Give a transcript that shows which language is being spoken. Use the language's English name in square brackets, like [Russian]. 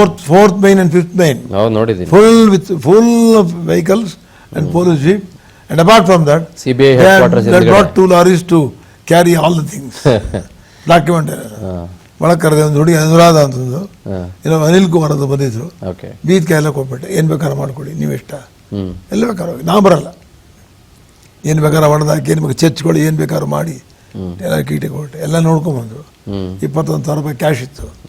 [English] Fourth main and fifth main full of vehicles and police jeep. And apart from that, CBI headquarters they brought 2 lorries to carry all the things. [Kannada] Document. ಒಳಗೆ ಕರೆದೆ. ಒಂದು ಹುಡುಗಿ ಅನುರಾಧ ಅಂತಂದು, ಏನೋ ಅನಿಲ್ ಕುಮಾರ್ ಅಂತ ಬಂದಿದ್ರು. ಬೀದ್ ಎಲ್ಲ ಕೊಟ್ಬಿಟ್ಟೆ, ಏನು ಬೇಕಾದ್ರೆ ಮಾಡ್ಕೊಡಿ, ನೀವು ಇಷ್ಟ, ಎಲ್ಲ ಬೇಕಾದ್ರೆ ಹೋಗಿ, ನಾವು ಬರಲ್ಲ, ಏನು ಬೇಕಾದ್ರೆ ಹೊಡೆದಾಕಿ, ಏನು ಬೇಕಾದ್ರೆ ಚಚ್ಕೊಳ್ಳಿ, ಏನು ಬೇಕಾದ್ರೂ ಮಾಡಿ ಎಲ್ಲ ಕೀಟಿ ಕೊಟ್ಟೆ. ಎಲ್ಲ ನೋಡ್ಕೊಂಬಂದ್ರು. 21,000 ರೂಪಾಯಿ ಕ್ಯಾಶ್ ಇತ್ತು.